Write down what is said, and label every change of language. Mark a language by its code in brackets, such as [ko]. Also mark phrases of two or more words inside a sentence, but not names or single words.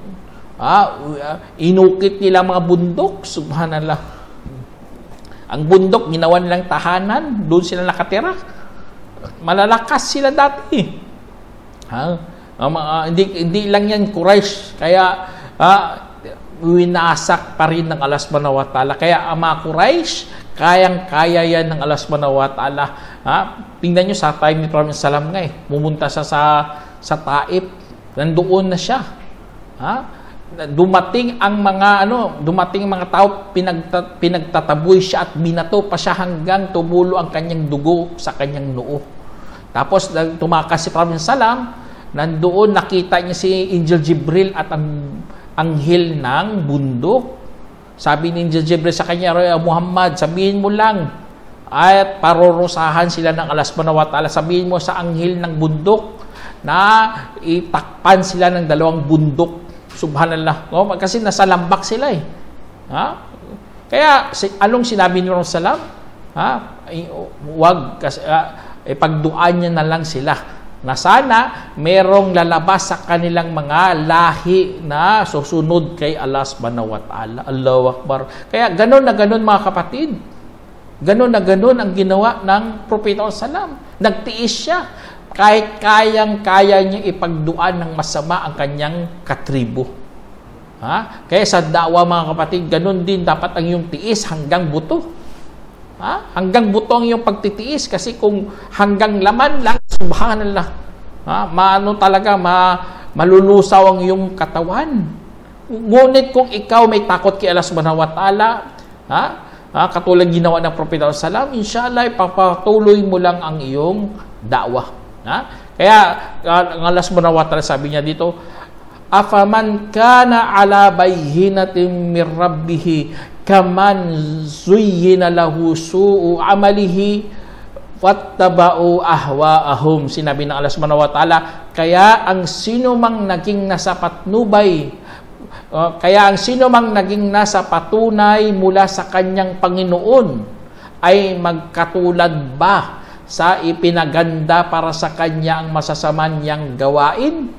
[tl] Inukit nila mga bundok, subhanallah. Ang bundok, ginawa nilang tahanan, doon sila nakatira. Malalakas sila dati. Hindi lang yan Quraysh. Kaya winasak pa rin ng Allah [ar] سبحانه وتعالى. [tl] Kaya ang mga Quraysh, kayang-kaya yan ng Allah [ar] سبحانه وتعالى. [tl] Tingnan nyo sa time ni Prophet Salam nga pumunta siya sa Taif. Nandoon na siya. Dumating ang mga tao, pinagtataboy siya at binato pa siya hanggang tumulo ang kanyang dugo sa kanyang noo. Tapos tumakas si Prophet Salam, nandoon nakita niya si Angel Jibril at ang anghel ng bundok. Sabi ni Angel Jibril sa kanya, Muhammad, sabihin mo lang at parorosahan sila ng Allah [ar] سبحانه وتعالى. [tl] Sabihin mo sa anghel ng bundok na itakpan sila ng dalawang bundok. Subhanallah. Kasi nasa lambak sila Kaya anong sinabi ni Rasulullah? Huwag kasi pagduan niya na lang sila na sana merong lalabas sa kanilang mga lahi na susunod kay Allah [ar] سبحانه وتعالى. الله أكبر. [tl] Kaya ganon na ganon, mga kapatid. Ganon na ganon ang ginawa ng Propeta Salam. Nagtiis siya. Kahit kayang-kaya niya ipagduan ng masama ang kanyang katribo. Kaya sa da'wa, mga kapatid, ganon din dapat ang iyong tiis hanggang buto. Hanggang buto ang iyong pagtitiis, kasi kung hanggang laman lang, subhanallah, malulusaw ang iyong katawan. Ngunit kung ikaw may takot kay Allah [ar] سبحانه وتعالى, [tl] katulad ginawa ng Propeta Salam, inshallah, ipapatuloy mo lang ang iyong da'wah. Kaya ang Allah [ar] سبحانه وتعالى, [tl] sabi niya dito, [ar] أفمن كان على بينة من ربه كمن زين له سوء عمله واتبعوا أهواءهم. [tl] Sinabi ng Allah [ar] سبحانه وتعالى, [tl] kaya ang sino mang naging nasa patnubay, kaya ang sino mang naging nasa patunay mula sa kanyang Panginoon ay magkatulad ba sa ipinaganda para sa kanya ang masasama niyang gawain?